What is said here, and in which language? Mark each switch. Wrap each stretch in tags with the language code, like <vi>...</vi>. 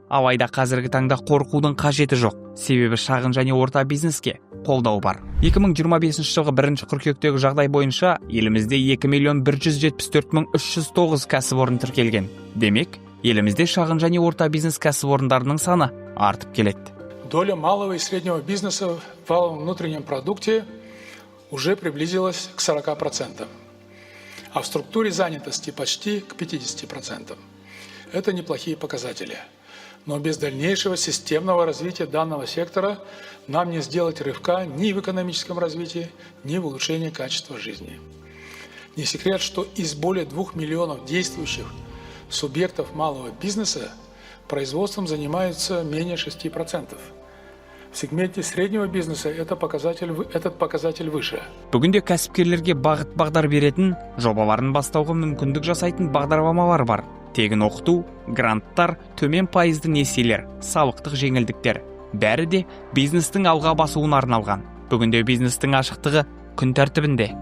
<kk>Алайда қазіргі таңда қорқудың қажеті жоқ. Себебі шағын және орта бизнеске қолдау бар. 2025 жылғы 1 қыркүйектегі жағдай бойынша елімізде 2.174.309 кәсіпорын тіркелген. Демек, елімізде шағын және орта бизнес кәсіпорындарының саны артып келеді.</kk> <ru>Доля малого и среднего бизнеса в валовом внутреннем продукте уже приблизилась к 40%, а в структуре занятости почти к 50%. Это неплохие показатели. Но без дальнейшего системного развития данного сектора нам не сделать рывка ни в экономическом развитии, ни в улучшении качества жизни. Не секрет, что из более 2 миллионов действующих субъектов малого бизнеса производством занимаются менее 6%. В сегменте среднего бизнеса этот показатель выше.</ru> <kk>Бүгінде кәсіпкерлерге бағыт-бағдар беретін, жобаларын бастауға мүмкіндік жасайтын бағдарламалар бар. Тегін оқыту, гранттар, төмен пайызды несиелер, салықтық жеңілдіктер. Бәрі де бизнестің алға басуына арналған. Бүгінде бизнестің ашықтығы күн тәртібінде.</kk>